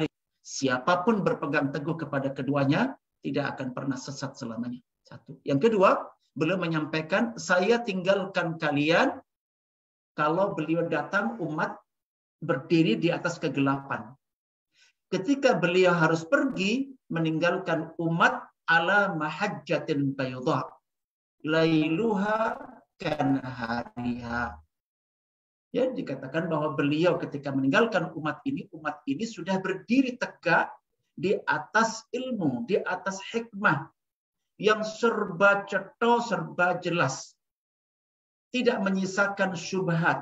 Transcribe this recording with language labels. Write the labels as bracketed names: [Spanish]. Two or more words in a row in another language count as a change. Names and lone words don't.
[Indonesian] Siapapun berpegang teguh kepada keduanya, tidak akan pernah sesat selamanya. Satu. Yang kedua, beliau menyampaikan, saya tinggalkan kalian kalau beliau datang umat berdiri di atas kegelapan. Ketika beliau harus pergi, meninggalkan umat [Arabic] على محجة بيضاء ليلها كنهارها. [Indonesian] Ya, dikatakan bahwa beliau ketika meninggalkan umat ini sudah berdiri tegak di atas ilmu, di atas hikmah yang serba cetha, serba jelas. Tidak menyisakan syubhat.